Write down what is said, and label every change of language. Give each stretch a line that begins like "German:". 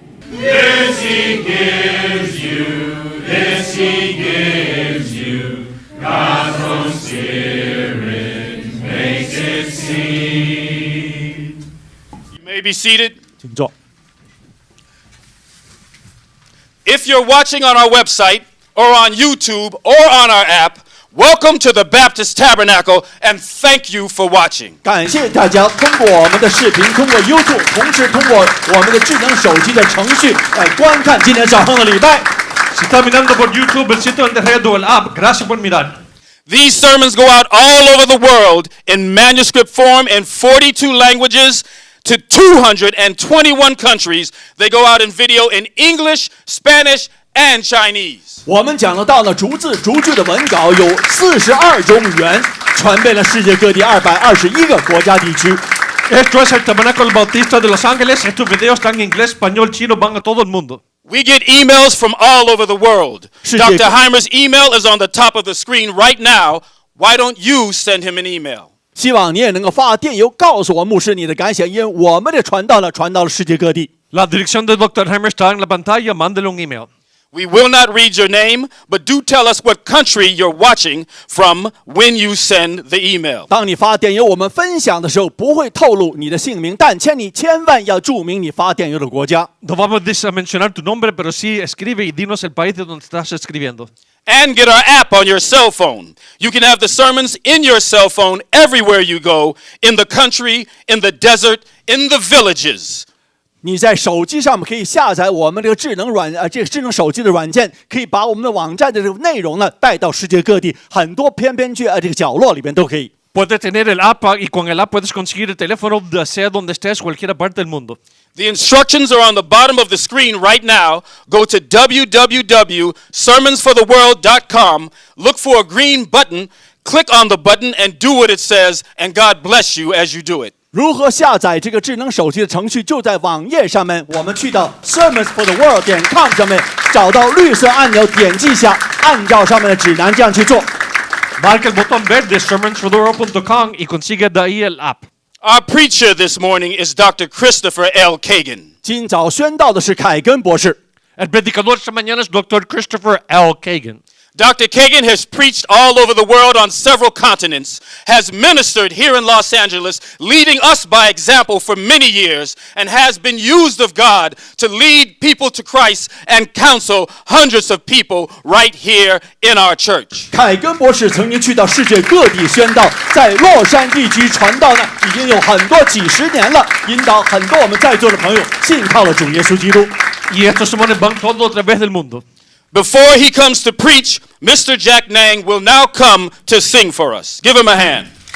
English: This He gives you, God's own Spirit makes it sing. You may be seated.
Chinese: 请坐。
English: If you're watching on our website or on YouTube or on our app, welcome to the Baptist Tabernacle and thank you for watching.
Chinese: 感谢大家通过我们的视频，通过 YouTube， 同时通过我们的智能手机的程序来观看今天早上的礼拜。
Spanish: Si está mirando por YouTube, el sitio de red o el app, gracias por mirar.
English: These sermons go out all over the world in manuscript form in 42 languages to 221 countries. They go out in video in English, Spanish, and Chinese.
Chinese: 我们讲的道呢，逐字逐句的文稿有42种语言，传遍了世界各地221个国家地区。
Spanish: Esto es el Tabernáculo Bautista de Los Ángeles. Estos videos están en inglés, español, chino, van a todo el mundo.
English: We get emails from all over the world. Dr. Hymers' email is on the top of the screen right now. Why don't you send him an email?
Chinese: 希望你也能够发电邮告诉我牧师你的感想，因为我们的传道传到了世界各地。
Spanish: La dirección de Dr. Hymers está en la pantalla. Mándele un email.
English: We will not read your name, but do tell us what country you're watching from when you send the email.
Chinese: 当你发电邮我们分享的时候，不会透露你的姓名，但请你千万要注明你发电邮的国家。
Spanish: No vamos a mencionar tu nombre, pero sí escribe y dinos el país de donde estás escribiendo.
English: And get our app on your cell phone. You can have the sermons in your cell phone everywhere you go, in the country, in the desert, in the villages.
Chinese: 你在手机上面可以下载我们这个智能手机的软件，可以把我们的网站的这个内容呢带到世界各地，很多偏僻这个角落里边都可以。
Spanish: Puedes tener el app y con el app puedes conseguir el teléfono sea donde estés, cualquier parte del mundo.
English: The instructions are on the bottom of the screen right now. Go to www.sermonsfortheworld.com, look for a green button, click on the button and do what it says, and God bless you as you do it.
Chinese: 如何下载这个智能手机的程序？就在网页上面，我们去到 sermonsfortheworld.com 上面找到绿色按钮，点击一下，按照上面的指南这样去做。
Spanish: Marca el botón verde sermonsfortheworld.com y consigue de ahí el app.
English: Our preacher this morning is Dr. Christopher L. Cagan.
Chinese: 今早宣道的是凯根博士。
Spanish: El predicador esta mañana es Dr. Christopher L. Cagan.
English: Dr. Cagan has preached all over the world on several continents, has ministered here in Los Angeles, leading us by example for many years, and has been used of God to lead people to Christ and counsel hundreds of people right here in our church.
Chinese: 凯根博士曾经去到世界各地宣道，在洛杉矶地区传道呢，已经有很多几十年了，引导很多我们在座的朋友信靠了主耶稣基督。
Spanish: Y estos sermones van todo a través del mundo.
English: Before he comes to preach, Mr. Jack Nang will now come to sing for us. Give him a hand.